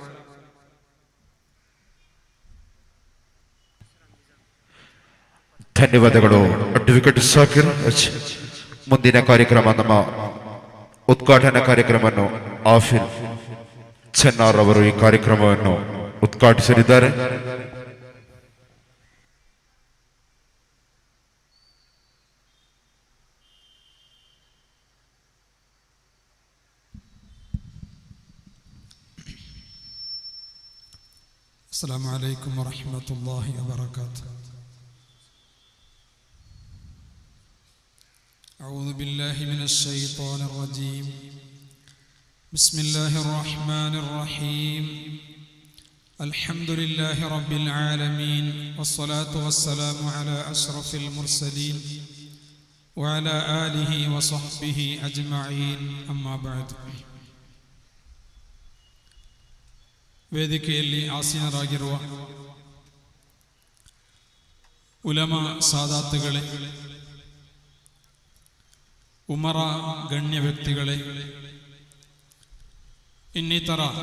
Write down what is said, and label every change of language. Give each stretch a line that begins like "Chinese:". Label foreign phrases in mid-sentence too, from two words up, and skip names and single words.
Kannada: ಧನ್ಯವಾದಗಳು ಅಡ್ವೊಕೇಟ್ ಸಾಕಿರ್. ಮುಂದಿನ ಕಾರ್ಯಕ್ರಮ ನಮ್ಮ ಉದ್ಘಾಟನಾ ಕಾರ್ಯಕ್ರಮವನ್ನು ಆಫಿಲ್ ಚೆನ್ನಾರ್ ಅವರು ಈ ಕಾರ್ಯಕ್ರಮವನ್ನು ಉದ್ಘಾಟಿಸಲಿದ್ದಾರೆ.
Arabic: السلام عليكم ورحمة الله وبركاته. أعوذ بالله من الشيطان الرجيم. بسم الله الرحمن الرحيم. الحمد لله رب العالمين والصلاة والسلام على أشرف المرسلين وعلى آله وصحبه أجمعين. أما بعد.
Kannada: ವೇದಿಕೆಯಲ್ಲಿ ಆಸೀನರಾಗಿರುವ ಉಲಮಾ ಸಾದಾತುಗಳೇ, ಉಮರ ಗಣ್ಯ ವ್ಯಕ್ತಿಗಳೇ, ಇನ್ನಿತರ